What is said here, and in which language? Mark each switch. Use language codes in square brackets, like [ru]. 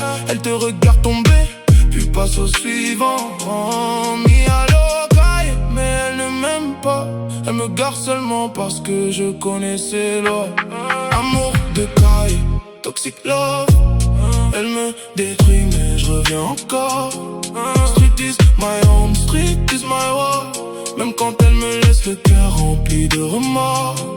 [fr] Elle te regarde tomber, puis passe au suivant. Mi à l'ocaille, mais elle ne m'aime pas. Elle me garde seulement parce que je connais ses lois. Amour de caille, [en] toxic love. [fr] Elle me détruit mais je reviens encore. [en] Street is my home, street is my war. [fr] Même quand elle me laisse le cœur rempli de remords.